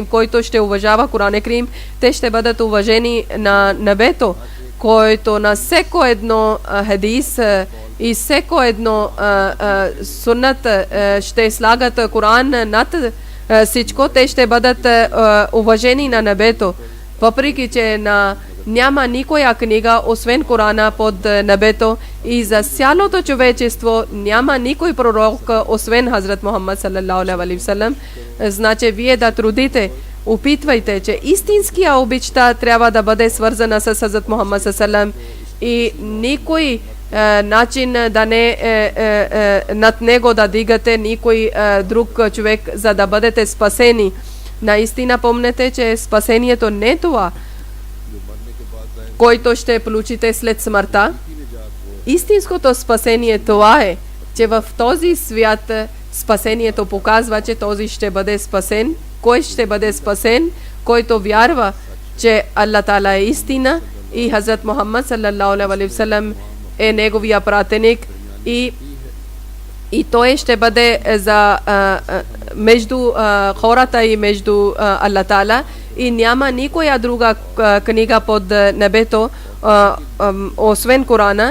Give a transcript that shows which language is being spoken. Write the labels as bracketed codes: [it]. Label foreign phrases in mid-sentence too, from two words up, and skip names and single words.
[bg] Който ще уважава Коран Карим, те ще бъдат уважени на небето, който на всеко едно хадис и всеко едно суннат ще слагат Коран над всичко, те ще бъдат уважени на небето. Въпреки че няма никоя книга, освен Корана под небето, и за цялото човечество няма никой пророк, освен Хазрат Мухаммад [ar] صلى الله عليه و سلم. [bg] Значи вие да трудите, опитвайте, че истинския обичта трябва да бъде свързана с Хазрат Мухаммад саллаллаху и никой начин да не над него да дигате никой друг човек, за да бъдете спасени. Наистина помнете, че спасението не е това, който ще получите след смъртта. Истинското спасение това е, че в този свят спасението показва, че този ще бъде спасен. Кой ще бъде спасен? Който вярва, че Аллах Таала е истина и Хазрат Мухаммад [ar] صلى الله عليه و سلم [bg] е неговия пратеник, и той ще бъде между хората и между Аллах Таала, и няма никоя друга книга под небето освен Корана.